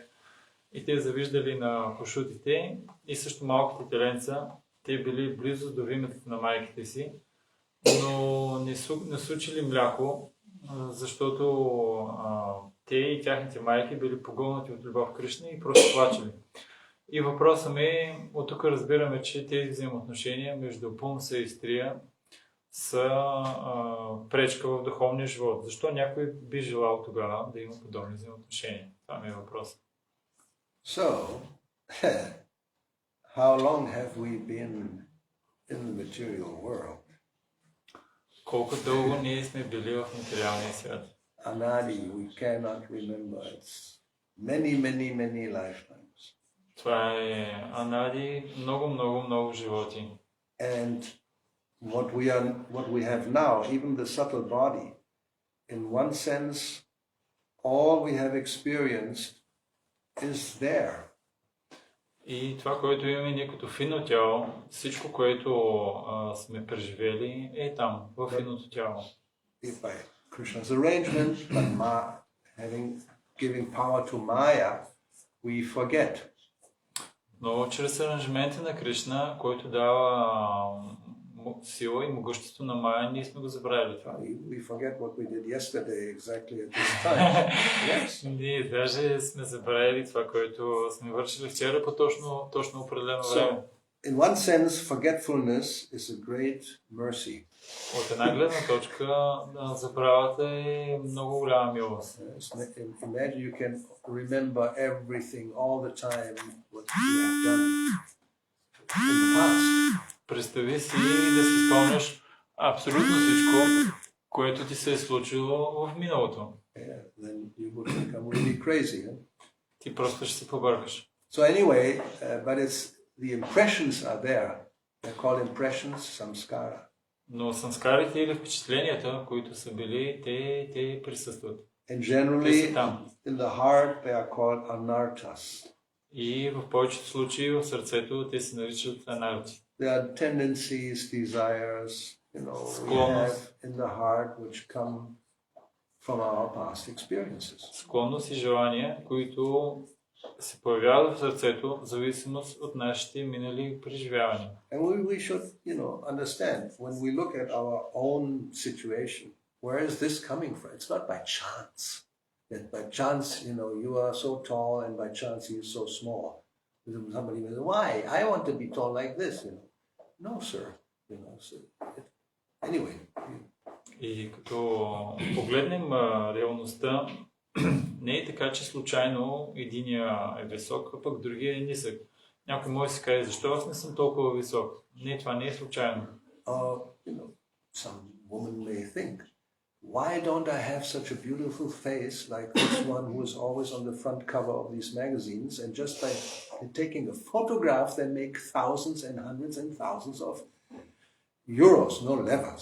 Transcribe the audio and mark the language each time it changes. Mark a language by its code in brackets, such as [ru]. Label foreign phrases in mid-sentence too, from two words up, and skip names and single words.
[bg] И те завиждали на кошутите, и също малките теленца, те били близо до виметата на майките си, но не сучили мляко, защото те и тяхните майки били погълнати от любов Кришна и просто плачели. И въпросът ми, от тук разбираме, че тези взаимоотношения между пумса и стрия са пречка в духовния живот. Защо някой би желал тогава да има подобни взаимоотношения? Това ми е въпрос. [en] So, how long have we been in the material world? [bg] Колко дълго ние сме били в материалния свят? [en] Anadi, we cannot remember. It's many lifetimes. [bg] Това е анади, много животи. [en] And what we have now, even the subtle body, in one sense, all we have experienced is there. [bg] И това, което имаме ние като финно тяло, всичко, което сме преживели, е там, в финното тяло. [en] By Krishna's arrangement, but giving power to Maya, we forget. [bg] Но чрез аранжимента на Кришна, който дава сила и могъщество на Майя, ние сме го забравили това. [en] We forget what we did yesterday exactly at this time. Yes. [bg] Ние даже сме забравили това, което сме вършили вчера по точно определено време. [en] In one sense, forgetfulness is a great mercy. [bg] От една гледна точка, забравата е много голяма милост. [en] Imagine you can remember everything all the time what you have done in the past. [bg] Представи си да си спомняш абсолютно всичко, което ти се е случило в миналото. [en] Then you would become really crazy. [bg] Ти просто ще се побъркаш. [en] So anyway, but the impressions are there. They're called impressions, samskara. [bg] Но самскарите или впечатленията, които са били, те присъстват. [en] And generally, in the heart, they are called anarthas. [bg] И в повечето случаи в сърцето те се наричат анарти. [en] There are tendencies, desires, we have in the heart which come from our past experiences. [bg] Склонност и желания, които се появяват в сърцето в зависимост от нашите минали преживявания. [en] And we should, understand when we look at our own situation, where is this coming from? It's not by chance. That by chance, you are so tall and by chance he is so small. Somebody will say, why? I want to be tall like this, No, sir. Anyway. [bg] И като погледнем реалността, не е така, че случайно единия е висок, а пък другия е нисък. Някой може да си каже, защо аз не съм толкова висок? Не, това не е случайно. [en] Some woman may think, why don't I have such a beautiful face like this one who is always on the front cover of these magazines, and just by taking a photograph they make thousands and hundreds and thousands of euros, no levers.